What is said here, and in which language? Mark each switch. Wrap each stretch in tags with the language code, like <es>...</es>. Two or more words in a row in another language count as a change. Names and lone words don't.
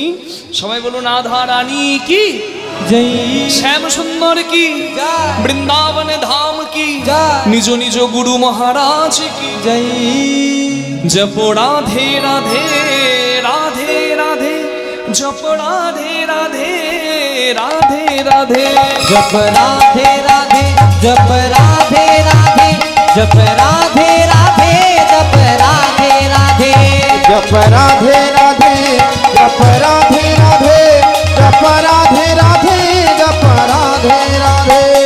<bn>সবাই বলুন, রাধা রানী কি জয়, শ্যাম সুন্দর কি জয়, বৃন্দাবন ধাম কি জয়, নিজ নিজ গুরু মহারাজ কি জয়। জপ রাধে রাধে রাধে রাধে, জপ রাধে রাধে রাধে রাধে,</bn> <hi>जप राधे राधे, जप राधे राधे, जप राधे राधे, जप राधे राधे, जप राधे राधे, जप राधे राधे, जप राधे राधे, जप राधे राधे।</hi>